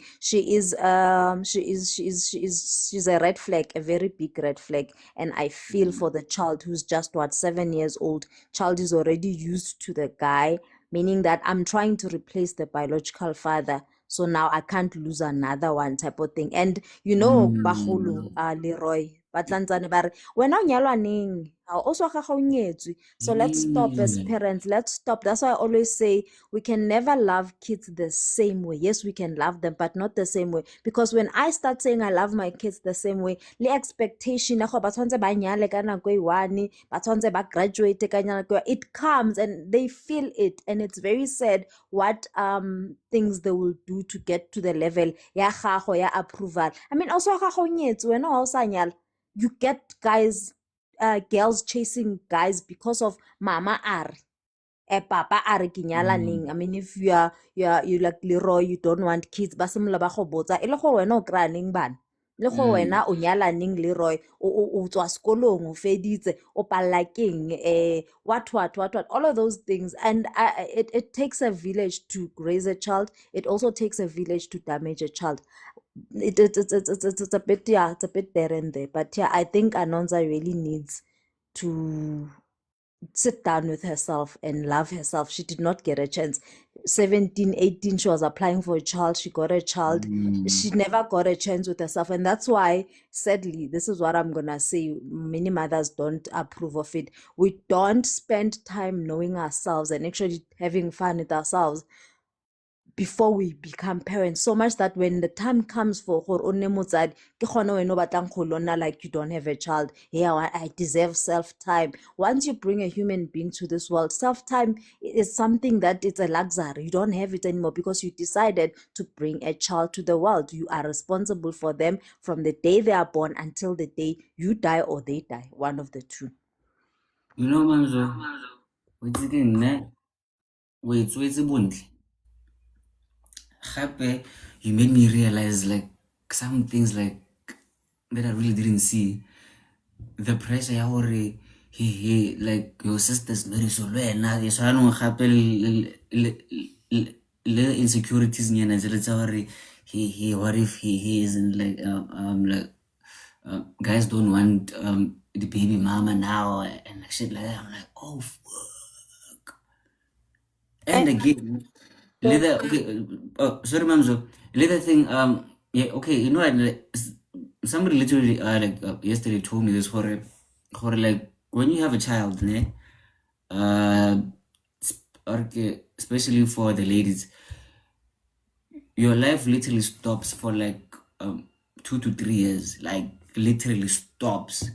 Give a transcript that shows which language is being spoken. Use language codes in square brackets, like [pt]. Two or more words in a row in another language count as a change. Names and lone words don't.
[en] She's a red flag, a very big red flag. And I feel for the child who's just 7 years old. Child is already used to the guy, meaning that I'm trying to replace the biological father. So now I can't lose another one type of thing. And you know, Bahulu, Leroy, [tn] Batlanzane bare, wena o nyalwa neng? Also ga o nyetswe. [en] So let's stop as parents. Let's stop. That's why I always say we can never love kids the same way. Yes, we can love them, but not the same way. Because when I start saying I love my kids the same way, the expectation [tn] ba tshwanetse ba nyale ka nako e one, ba tshwanetse ba graduate ka nako, [en] it comes and they feel it, and it's very sad what things they will do to get to the level [tn] ya gago ya [en] approval. I mean, also [tn] ga go nyetswe wena wa o sa nyala, [en] you get guys, girls chasing guys because of [tn] mama are papa are ke nyala neng. [en] I mean, if you like Leroy, you don't want kids, [tn] ba simolola ba go botsa e le gore wena o kry neng bana, le gore wena o nyala neng Leroy, o tswa sekolong o feditse o palla keng, [en] what all of those things. And it takes a village to raise a child. It also takes a village to damage a child. It's a bit, yeah, it's a bit there and there. But yeah, I think Anonza really needs to sit down with herself and love herself. She did not get a chance. 17, 18, she was applying for a child. She got a child. She never got a chance with herself. And that's why, sadly, this is what I'm going to say. Many mothers don't approve of it. We don't spend time knowing ourselves and actually having fun with ourselves. before we become parents, so much that when the time comes for [tn] gore o nne motsadi ke gone wena o batlang go lona [en] like you don't have a child. Yeah, I deserve self-time. Once you bring a human being to this world, self-time is something that it's a luxury. You don't have it anymore because you decided to bring a child to the world. You are responsible for them from the day they are born until the day you die or they die, one of the two. You know, Mamzo, what's it in there? Wait, bontle. Happy, you made me realize like some things like that I really didn't see. The pressure [tn] ya gore [en] he like your sister's married so wena so I don't happen [tn] le insecurities nyana tse tsa gore [en] he what if he isn't like guys don't want the baby mama now and shit like that. I'm like, oh fuck. And again later, okay, oh sorry Mamzo, later thing yeah, okay, you know what, somebody literally yesterday told me this horror like when you have a child okay, especially for the ladies, your life literally stops for like 2 to 3 years, like literally stops.